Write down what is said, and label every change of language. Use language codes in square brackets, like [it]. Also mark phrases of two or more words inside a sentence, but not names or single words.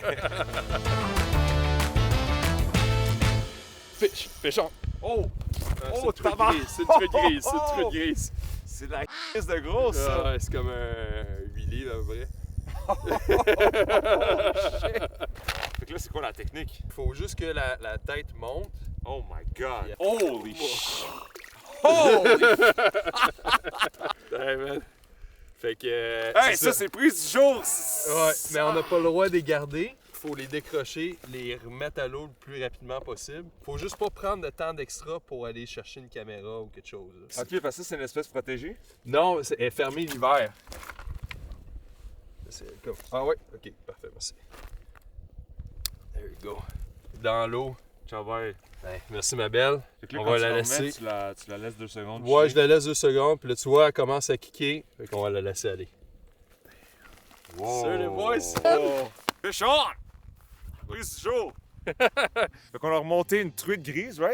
[en] Fish on. Oh! [fr] Oh, tabac! C'est une truite grise, c'est une truite grise. C'est de la crise de grosse, ça. Ouais, c'est comme un 8 livres, à vrai. Fait que là, c'est quoi la technique? Il faut juste que la tête monte. [en] Oh my god! Holy shit! Holy! Hey, man. [fr] Fait que... hey, ça, c'est pris du jour! Ouais, mais on n'a pas le droit de les garder. Faut les décrocher, les remettre à l'eau le plus rapidement possible. Faut juste pas prendre de temps d'extra pour aller chercher une caméra ou quelque chose. Là. Ok, parce que ça, c'est une espèce protégée? Non, elle est fermée l'hiver. Comme... Ah ouais? Ok, parfait, merci. [en] There you go. [fr] Dans l'eau. Ciao, bye. Ouais, merci ma belle. Là, on va la laisser. Tu la laisses 2 secondes. Ouais, je la laisse 2 secondes. Puis là, tu vois, elle commence à kicker. Fait qu'on va la laisser aller. Wow. Salut les boys! Oh. [en] Fish on! [fr] Prise du jour! Fait qu'on a remonté une truite grise, right?